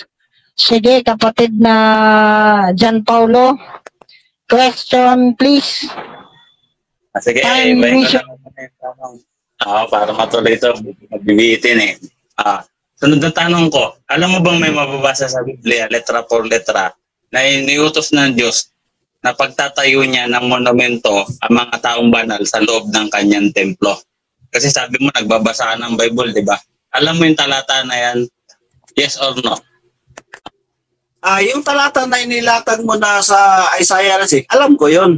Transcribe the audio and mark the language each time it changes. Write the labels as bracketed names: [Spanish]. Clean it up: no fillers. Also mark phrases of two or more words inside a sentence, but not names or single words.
[Filipino] Sige, kapatid na John Paulo. [English] Question, please. [Filipino] Sige, para matuloy ito, magbibitin eh. Sunod na tanong ko, alam mo bang may mababasa sa Biblia, letra por letra, na iniutos ng Diyos na pagtatayo niya ng monumento ang mga taong banal sa loob ng kanyang templo? Kasi sabi mo, nagbabasa ka ng Bible, di ba? Alam mo yung talata na yan? [English] Yes or no? [Filipino] Yung talata na inilatag mo na sa Isaiah 6, alam ko yun.